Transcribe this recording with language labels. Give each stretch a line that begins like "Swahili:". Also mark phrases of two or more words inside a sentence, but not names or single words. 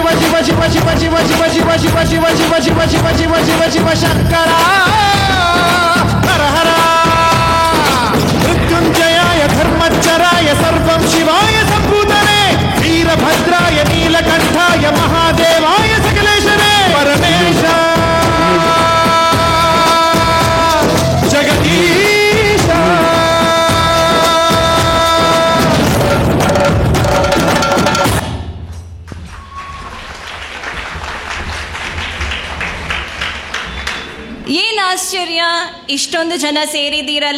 Sanskrit: ಶಿವ ಶಿವ ಶಿವ ಶಿವ ಶಿವ ಶಿವ ಶಿವ ಶಿವ ಶಿವ ಶಿವ ಶಿವ ಶಿವ ಶಿವ ಶಿವ ಶಂಕರ ಹರ ಹರ ಮೃತ್ಯುಂಜಯಾಯ ಧರ್ಮಚ್ಚರಾಯ ಸರ್ವಂ ಶಿವಾಯ ಸಂಭೂತನೆ ವೀರಭದ್ರಾಯ ನೀಲಕಂಠಾಯ ಮಹಾದೇವಾಯ ಸಕಲೇಶನೇ ಪರಮೇಶ ಜಗದೀಶ.
Kannada: ಏನು ಆಶ್ಚರ್ಯ, ಇಷ್ಟೊಂದು ಜನ ಸೇರಿದ್ದೀರಲ್ಲ.